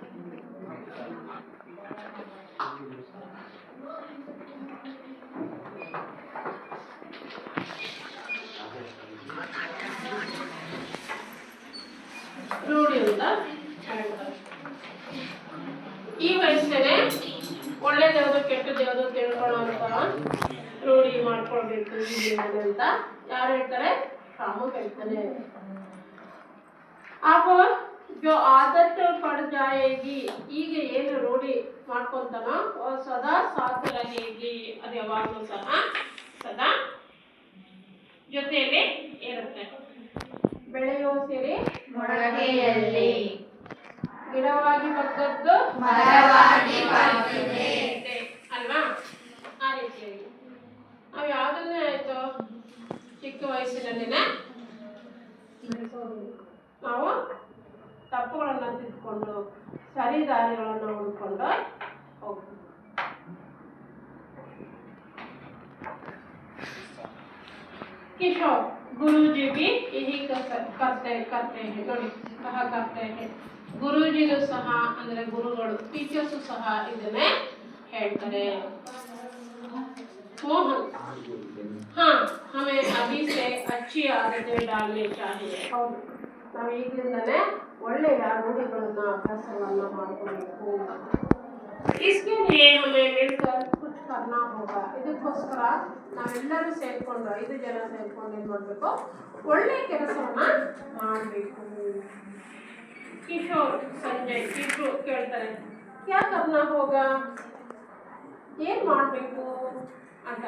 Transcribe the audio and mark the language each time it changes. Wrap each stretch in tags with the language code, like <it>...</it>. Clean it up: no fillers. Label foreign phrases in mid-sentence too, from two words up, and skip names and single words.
<kn>ರೂಢಿ ಅಂತ ಹೇಳ್ತಾರೆ. ಈ ವಯಸ್ಸಲ್ಲೇ ಒಳ್ಳೇದು ಯಾವುದು ಕೆಟ್ಟದ್ದು ಯಾವುದು ತಿಳ್ಕೊಳ್ಳೋಂತ ರೂಢಿ ಮಾಡ್ಕೊಳ್ಬೇಕು ಅಂತ ಯಾರು ಹೇಳ್ತಾರೆ? ರಾಮು ಹೇಳ್ತಾನೆ.</kn> <hi>आप जो आदत पड़ जाएगी,</hi> <kn>ಈಗ ಏನು ರೂಢಿ ಮಾಡ್ಕೊಂತಾನೋ</kn> <hi>सदा साथ रहेगी,</hi> <kn>ಅದು ಯಾವಾಗಲೂ ಸಹ ಸದಾ ಜೊತೆಯಲ್ಲಿ ಇರುತ್ತೆ. ಬೆಳೆಯುವ ಸಿರಿ ಮೊಳಕೆಯಲ್ಲಿ, ಗಿಡವಾಗಿ ಬಗ್ಗದ್ದು ಮರವಾಗಿ ಬಾಗಿದೆ ಅಲ್ವಾ? ಆ ರೀತಿಯಾಗಿ ನಾವು ಯಾವುದನ್ನೇ ಆಯಿತು ಚಿಕ್ಕ ವಯಸ್ಸಿನಲ್ಲಿನೇ ನಾವು ತಪ್ಪುಗಳನ್ನು ತಿದ್ದುಕೊಂಡು ಸರಿ ದಾರಿಗಳನ್ನು ಹುಡ್ಕೊಂಡು ಹೋಗ್ತೀವಿ.</kn> <hi>ಕಿಶೋರ್ गुरुजी भी यही करते हैं</hi> <kn>ನೋಡಿ, ಸಹ</kn> <hi>करते हैं.</hi> <kn>ಗುರುಜಿಗೂ ಸಹ ಅಂದ್ರೆ ಗುರುಗಳು ಟೀಚರ್ಸ್ ಸಹ ಇದನ್ನೇ ಹೇಳ್ತಾರೆ.</kn> <hi>मोहन, हाँ हमें अभी से अच्छी आदतें डालनी चाहिए.</hi> <kn>ಹೌದು, ನಾವು ಈಗಲಿಂದಲೇ ಒಳ್ಳೆಯ ರೂಢಿಗಳನ್ನ ಅಭ್ಯಾಸಗಳನ್ನ ಮಾಡ್ಕೋಬೇಕು.</kn> <hi>इसके लिए हमें मिलकर कुछ करना होगा.</hi> <kn>ಇದಕ್ಕೋಸ್ಕರ ನಾವೆಲ್ಲರೂ ಸೇರ್ಕೊಂಡು 5 ಜನ ಸೇರ್ಕೊಂಡು ಏನು ಮಾಡಬೇಕು, ಒಳ್ಳೆ ಕೆಲಸವನ್ನ ಮಾಡಬೇಕು. ಕಿಶೋರ್ ಸಂಜಯ್ ಇಬ್ರು ಕೇಳ್ತಾರೆ,</kn> <hi>क्या करना होगा,</hi> <kn>ಏನ್ ಮಾಡಬೇಕು ಅಂತ.</kn>